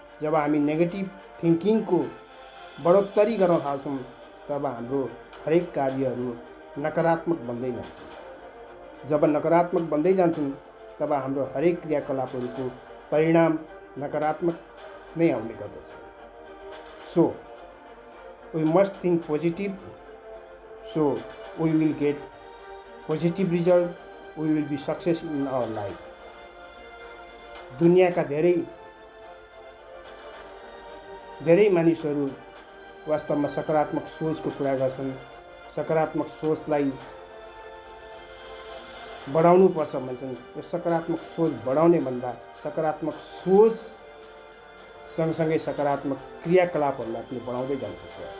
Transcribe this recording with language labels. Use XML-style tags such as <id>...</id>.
<ne>जब हामी नेगेटिभ थिङ्किङको बढोत्तरी गर्न थाल्छौँ, तब हाम्रो हरेक कार्यहरू नकारात्मक बन्दै जान्छ। जब नकारात्मक बन्दै जान्छौँ, तब हाम्रो हरेक क्रियाकलापहरूको परिणाम नकारात्मक नै आउने गर्दछ।</ne> <en>So we must think positive, so we will get positive result, we will be success in our life.</en> <ne>दुनियाँका धेरै मानिसहरू वास्तवमा सकारात्मक सोचको कुरा गर्छन्। सकारात्मक सोचलाई बढाउनु पर्छ भन्छन्। यो सकारात्मक सोच बढाउने भन्दा सकारात्मक सोच सँगसँगै सकारात्मक क्रियाकलापहरूलाई पनि बढाउँदै जानुपर्छ।</ne>